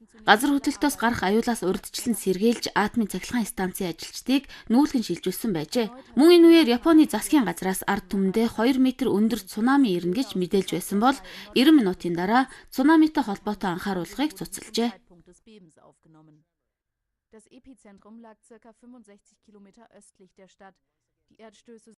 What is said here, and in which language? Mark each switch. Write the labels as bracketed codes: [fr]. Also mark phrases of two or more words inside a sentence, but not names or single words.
[mn] Газар хөдлөлтөөс гарах аюулаас урьдчилан сэргийлж атомын цахилгаан станцын ажилчдыг нүүлгэн шилжүүлсэн байжээ. Мөн энэ үеэр Японы засгийн газраас ард түмэндээ 2 метр өндөр цунами ирнэ гэж мэдээлж байсан бол 90 минутын дараа цунамитай холбоотой анхааруулгыг цуцалжээ. [de] Das Epizentrum lag circa 65 Kilometer östlich der Stadt. Die Erdstöße